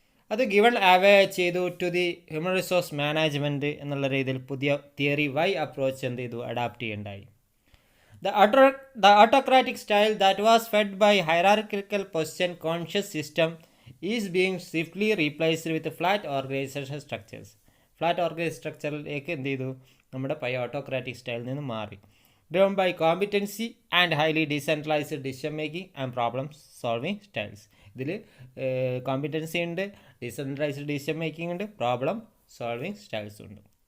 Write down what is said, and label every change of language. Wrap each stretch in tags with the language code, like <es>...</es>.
<ml>അത് given away ചെയ്തു to the human resource management എന്നുള്ള രീതിയിൽ പുതിയ തിയറി വൈ അപ്രോച്ച് എന്ത് ചെയ്തു, അഡാപ്റ്റ് ചെയ്യുകയുണ്ടായി.</ml> <en>The autocratic style that was fed by hierarchical position conscious system is being swiftly replaced with flat organisation structures.</en> <ml>Flat organise സ്ട്രക്ചറിലേക്ക് എന്ത് ചെയ്തു, നമ്മുടെ പഴയ ഓട്ടോക്രാറ്റിക് സ്റ്റൈലിൽ നിന്ന് മാറി.</ml> <en>Driven by competency and highly decentralized decision making and problem solving styles.</en> <ml>ഇതിൽ competency ഉണ്ട്, decentralised decision making ഉണ്ട്, പ്രോബ്ലം സോൾവിങ് സ്റ്റൈൽസ് ഉണ്ട്.</ml>